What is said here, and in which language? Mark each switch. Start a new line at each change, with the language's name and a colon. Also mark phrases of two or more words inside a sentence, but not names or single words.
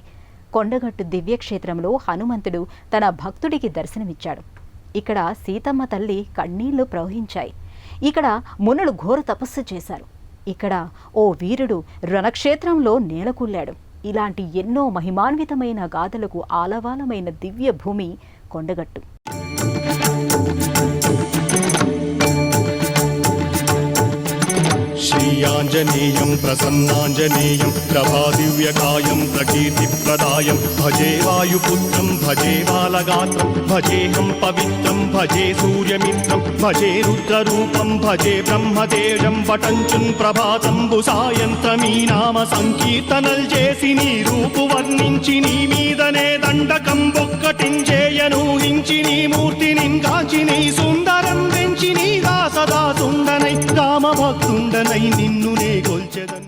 Telugu: కొండగట్టు దివ్యక్షేత్రంలో హనుమంతుడు తన భక్తుడికి దర్శనమిచ్చాడు. ఇక్కడ సీతమ్మ తల్లి కన్నీళ్లు ప్రవహించాయి. ఇక్కడ మునులు ఘోర తపస్సు చేశారు. ఇక్కడ ఓ వీరుడు రణక్షేత్రంలో నేలకూల్లాడు. ఇలాంటి ఎన్నో మహిమాన్వితమైన గాథలకు ఆలవాలమైన దివ్య భూమి కొండగట్టు.
Sanskrit: श्रीयाञ्जनेयं प्रसन्नाञ्जनेयं प्रभादिव्यकायं प्रकीर्तिप्रदायं भजे वायुपुत्रं भजे बालगात्रं भजेऽहं पवित्रं भजे सूर्यमित्रं भजे रुद्ररूपं भजे ब्रह्मतेजं
Telugu: वटञ्चुन् ప్రభాతంబుసాయంత్రమీ నామ సంకీర్తనల్ చేసి నీ రూపు వర్ణించి నీ మీదనే దండకం ఒక్కటించేయనూహించి నీ మూర్తిని కాచి నీ సుందరం వెంచి నీ దాసదాసుండనై రామభక్తుండనై నిన్నునే గొల్చెదన్.